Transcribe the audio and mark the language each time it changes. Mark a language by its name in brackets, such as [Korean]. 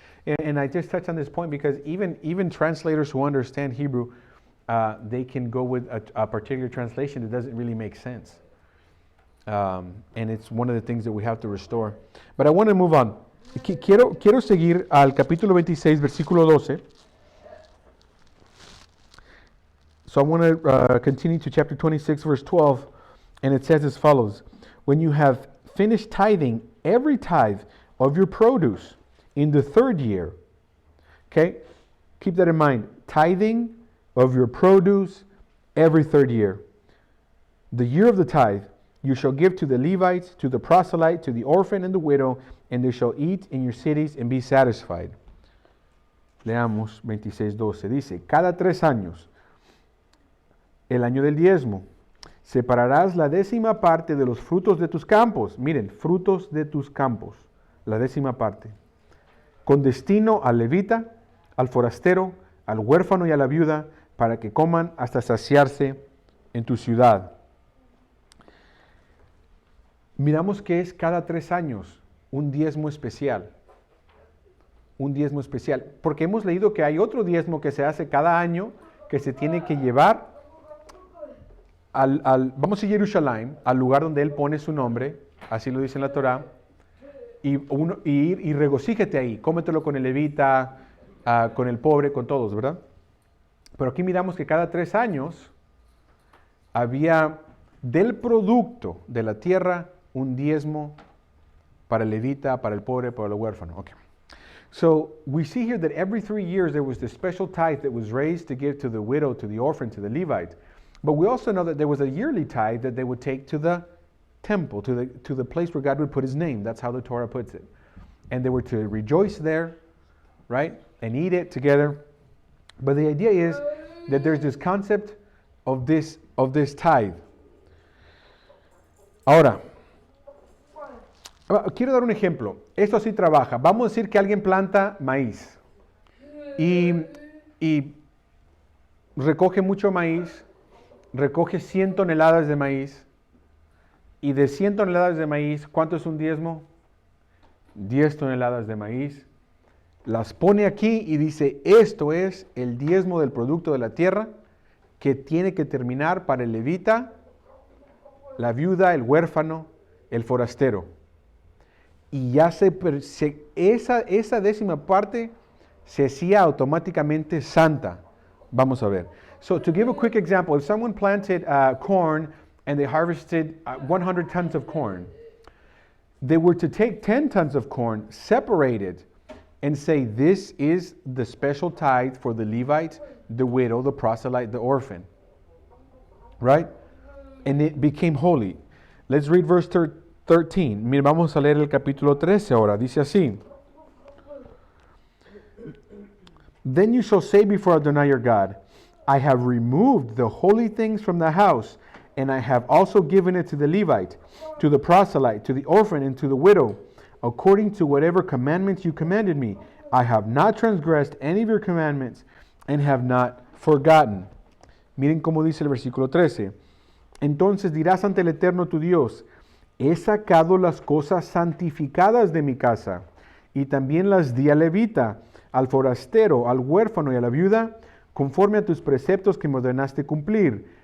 [English] And I just touched on this point because even translators who understand Hebrew, they can go with a particular translation that doesn't really make sense. And it's one of the things that we have to restore. But I want to move on. [Spanish] Quiero seguir al capítulo 26, versículo 12. [English] So I want to continue to chapter 26, verse 12. And it says as follows. When you have finished tithing every tithe of your produce in the third year. Okay? Keep that in mind. Tithing of your produce every third year. The year of the tithe. You shall give to the Levites, to the proselyte, to the orphan and the widow, and they shall eat in your cities and be satisfied. [Spanish] Leamos 26:12. Dice, cada 3 años, el año del diezmo, separarás la 10ª parte de los frutos de tus campos. Miren, frutos de tus campos, la 10ª parte. Con destino al levita, al forastero, al huérfano y a la viuda, para que coman hasta saciarse en tu ciudad. Miramos que es cada 3 años un diezmo especial. Un diezmo especial. Porque hemos leído que hay otro diezmo que se hace cada año que se tiene que llevar vamos a Jerusalén, al lugar donde Él pone su nombre, así lo dice en la Torá, y regocíjate ahí, cómetelo con el levita, con el pobre, con todos, ¿verdad? Pero aquí miramos que cada 3 años había del producto de la tierra un diezmo para el levita, para el pobre, para el huérfano. [English] Okay. So we see here that every 3 years there was this special tithe that was raised to give to the widow, to the orphan, to the Levite. But we also know that there was a yearly tithe that they would take to the temple, to the place where God would put His name. That's how the Torah puts it. And they were to rejoice there, right? And eat it together. But the idea is that there's this concept of this tithe. [Spanish] Ahora, quiero dar un ejemplo. Esto así trabaja. Vamos a decir que alguien planta maíz y recoge mucho maíz, recoge 100 toneladas de maíz, y de 100 toneladas de maíz, ¿cuánto es un diezmo? 10 toneladas de maíz. Las pone aquí y dice, esto es el diezmo del producto de la tierra que tiene que terminar para el levita, la viuda, el huérfano, el forastero. Y ya esa décima parte se hacía automáticamente santa. Vamos a ver. [English] So to give a quick example, if someone planted corn and they harvested 100 tons of corn, they were to take 10 tons of corn, separate it, and say, this is the special tithe for the Levite, the widow, the proselyte, the orphan. Right? And it became holy. Let's read verse 13. [Spanish] Mira, vamos a leer el capítulo 13 ahora. Dice así. [English] Then you shall say before Adonai your God, I have removed the holy things from the house, and I have also given it to the Levite, to the proselyte, to the orphan, and to the widow, according to whatever commandments you commanded me. I have not transgressed any of your commandments, and have not forgotten. [Spanish] Miren cómo dice el versículo 13. Entonces dirás ante el Eterno tu Dios, he sacado las cosas santificadas de mi casa, y también las di al levita, al forastero, al huérfano y a la viuda, conforme a tus preceptos que me ordenaste cumplir.